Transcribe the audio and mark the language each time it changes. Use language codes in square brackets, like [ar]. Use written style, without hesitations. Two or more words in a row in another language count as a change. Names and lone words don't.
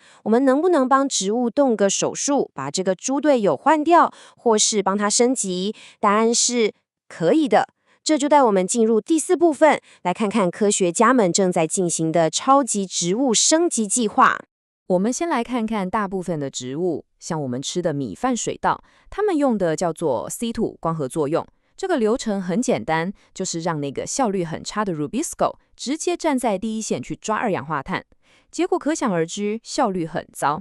[zh] 我們能不能幫植物動個手術，把這個豬隊友換掉，或是幫它升級？答案是可以的。這就帶我們進入第4部分，來看看科學家們正在進行的超級植物升級計劃。我們先來看看大部分的植物，像我們吃的米飯、水稻，它們用的叫做 C2 光合作用。這個流程很簡單，就是讓那個效率很差的 Rubisco 直接站在第一線去抓二氧化碳，結果可想而知，效率很糟。